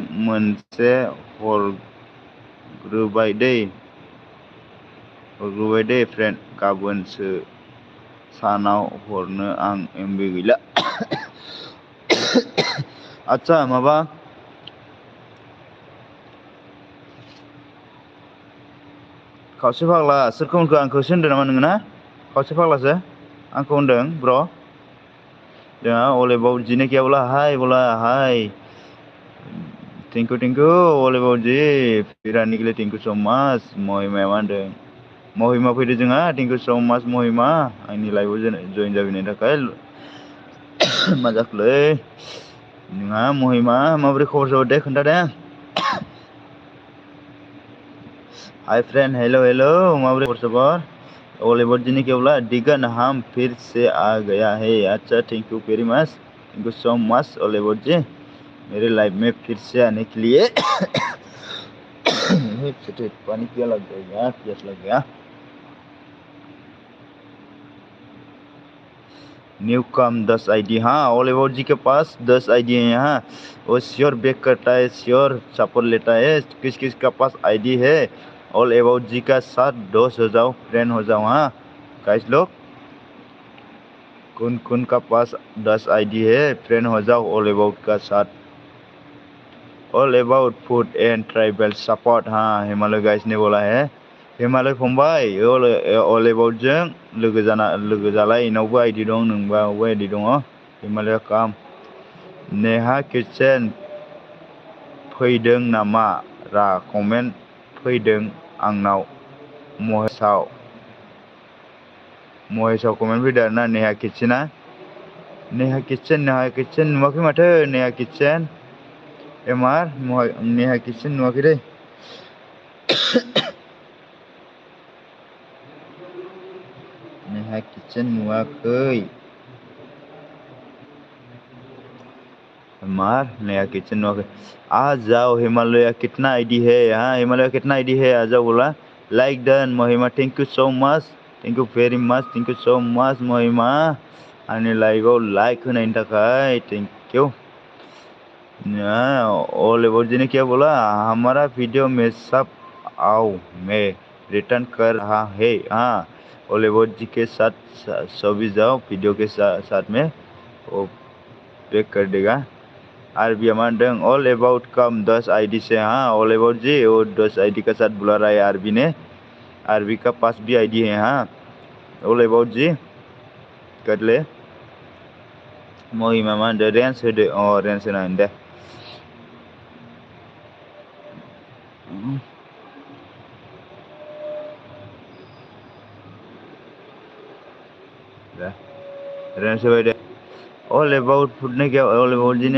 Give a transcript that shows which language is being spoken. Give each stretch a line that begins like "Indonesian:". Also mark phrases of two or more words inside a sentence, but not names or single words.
Bodo: हरग्रोबाय दै फ्रेन्ड गाबोनसो सानाव हरनो आं MB गैला आच्छा माबा खावसे फाग्ला सोरखौ होनखो आंखौसो होनदों नामा नोङो ना खावसे फाग्लासो आंखौ होनदों ब्र जोंहा ओले बाबूजी
Hindi: ने क्या बोला
English: hi thank you
Bodo: ओले बाबूजी
Hindi: फिर आने के लिए
English: thank you so much
Bodo: महिमाया मा होनदों महिमा फैदो जोंहा
English: thank you so much
Bodo: महिमा आंनि लाइभआव जइन जाफैनायनि थाखाय मा जाखोलै नोंहा महिमा माबोरै खबर सबर दे खोन्था दे
English: hi friend hello
Bodo: माबोरै खबर सबर
Hindi: ओले बाबूजी ने क्या बोला दिगन हम फिर से आ गया है अच्छा
English: thank you very much thank you so much
Hindi: ओले बाबूजी मेरे लाइफ में फिर से आने के लिए पानी पिया लग गया प्यास लग गया न्यू कम 10 ID हाँ ओले बाबूजी के पास 10 ID है यहाँ वो
English: sure back
Hindi: करता है
English: sure support
Hindi: लेता है किस किस का पास ID है ऑल अबाउट जी का साथ दोस्त हो जाओ फ्रेंड हो जाओ हाँ गाइस लोग कौन का पास 10 ID है फ्रेंड हो जाओ ऑल अबाउट का साथ ऑल अबाउट
English: food and tribal support
Hindi: हाँ हिमालय गाइस ने बोला है हिमालय
Bodo: फंबाय ऑल अबाउट जों लोगो जालाय इनावबो ID दं नोंबावबो ID दङ हिमालय काम नेहा किचेन फैदों नामा रा कमेन्ट फैदों आंनाव महेसाव कमेन्ट फैदों आरोना नेहा किचेन नुवाखै माथो नेहा किचेन एमार नेहा किचेन नुवाखै दै नेहा किचेन नुवाखै मार
Hindi: नया किचन नुवाखै आ जाओ हिमालय कितना ID है हाँ हिमालय कितना ID है आ जाओ बोला लाइक डन महिमा
English: thank you so much thank you very much thank you so much
Hindi: महिमा
Bodo: आंनि लाइभआव लाइक होनायनि थाखाय
English: thank you
Hindi: ओले बाबूजी ने क्या बोला हमारा वीडियो में सब आओ मैं रिटर्न कर रहा है हाँ ओले बाबूजी के साथ सभी जाओ वीडियो के साथ में वो बैक कर देगा आरबी मानदों ऑल अबाउट कम 10 ID से हाँ ऑल अबाउट जी वो 10 ID का साथ बुला रहा है आरबी ने आरबी का पास भी ID है हाँ ऑल अबाउट जी कर ले
Bodo: महिमा मा होनदों रेन्स होदो रेन्स होनांगोन दे रेन्स होबाय दे ऑल अबाउट फूड
Hindi: ने क्या
Bodo: ऑल अबाउट जी ने